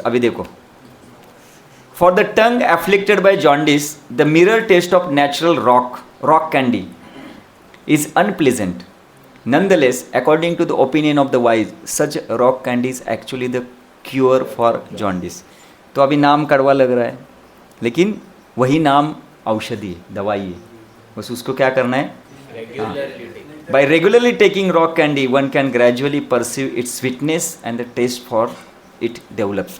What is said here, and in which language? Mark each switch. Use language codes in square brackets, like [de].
[hi] अभी देखो. [en] For the tongue afflicted by jaundice, the mirror taste of natural rock candy is unpleasant. Nonetheless, according to the opinion of the wise, such rock candy is actually the cure for jaundice. [hi] तो अभी नाम कड़वा लग रहा है, लेकिन वही नाम औषधि है, दवाई है. बस उसको क्या करना है? [en] By regularly taking rock candy, one can gradually perceive its sweetness and the taste for it develops.